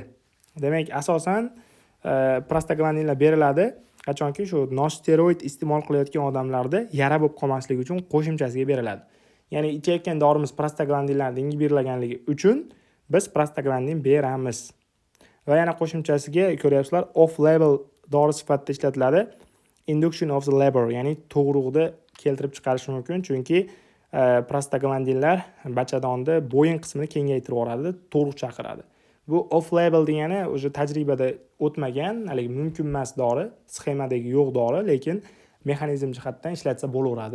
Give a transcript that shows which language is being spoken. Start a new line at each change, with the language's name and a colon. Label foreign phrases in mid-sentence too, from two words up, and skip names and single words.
Uzbek: Demak, asosan prostaglandinlar beriladi qachonki shu nosteroid iste'mol qilayotgan odamlarda yara bo'lib qolmasligi uchun qo'shimchasiga beriladi. Ya'ni ichayotgan dorimiz prostaglandinlarni ingiberlaganligi uchun biz prostaglandin beramiz. Va yana qo'shimchasiga ko'ryapsizlar,
English: off label
Uzbek: dori sifatida ishlatiladi.
English: Induction of the labor,
Uzbek: ya'ni tug'ruqni keltirib chiqarishi mumkin, chunki prostaglandinlar bachadonni bo'yin qismini kengaytirib yuboradi, tug'ruq chaqiradi. Bu
English: off label
Uzbek: degani o'sha tajribada o'tmagan, haligi mumkin emas dori, sxemadagi yo'q dori, lekin mexanizm jihatdan ishlatsa bo'laveradi.